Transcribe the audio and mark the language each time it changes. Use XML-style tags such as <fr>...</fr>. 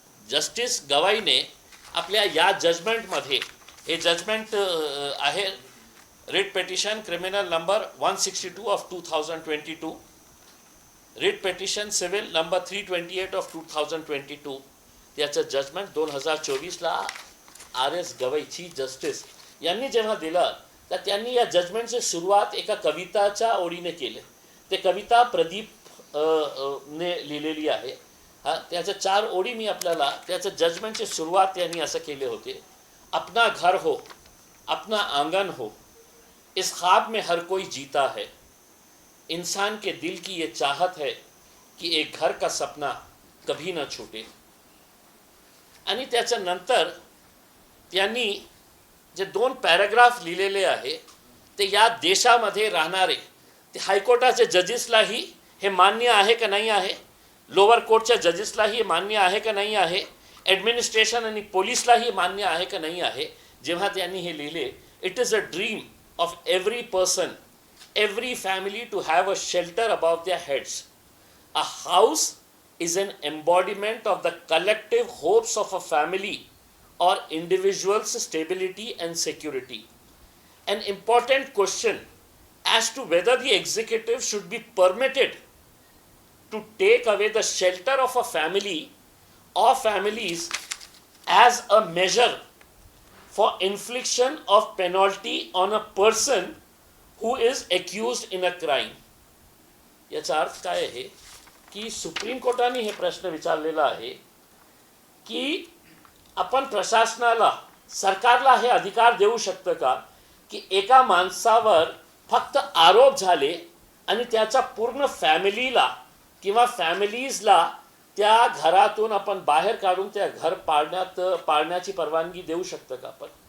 <mr>Justice गवाईने आपल्या या जजमेंटमध्ये, हे जजमेंट आहे writ petition criminal number 162 of 2022, writ petition civil number 328 of 2022, त्याचं judgement 2024ला RS Gavai chief justice यांनी जेव्हा दिलं, तर त्यांनी या जजमेंटची सुरुवात एका कविताच्या ओळीने केली. ते कविता प्रदीप ने लिहिलेली आहे. त्याच्या 4 ओळी मी आपल्याला, त्याचं जजमेंटची सुरुवात त्यांनी असं केले होते.</mr> <hi>अपना घर हो, अपना आंगन हो, इस ख्वाब में हर कोई जीता है, इंसान के दिल की ये चाहत है कि एक घर का सपना कभी न छूटे.</hi> <mr>आणि त्याच्यानंतर त्यांनी जे 2 पॅराग्राफ लिहिलेले आहे, ते या देशामध्ये राहणारे ते हायकोर्टाचे जजेसलाही हे मान्य आहे का नाही आहे, लोअर कोर्टच्या जजेसलाही मान्य आहे का नाही आहे, ॲडमिनिस्ट्रेशन आणि पोलीसलाही मान्य आहे का नाही आहे.</mr> <en>जेव्हा त्यांनी हे लिहिले, it is a dream of every person, every family to have a shelter above their heads. A house is an embodiment of the collective hopes of a family or individual's stability and security. An important question as to whether the executive should be permitted to take away the shelter of a family or families as a measure for infliction of penalty on a person who is accused in a crime.</en> <mr>याचा अर्थ काय आहे की supreme कोर्टाने हे प्रश्न विचारलेला आहे की आपण प्रशासनाला, सरकारला हे अधिकार देऊ शकतं का की एका माणसावर फक्त आरोप झाले आणि त्याच्या पूर्ण फॅमिलीला किंवा फॅमिलीजला त्या घरातून आपण बाहेर काढून त्या घर पाळण्याची परवानगी देऊ शकतं का आपण.</mr>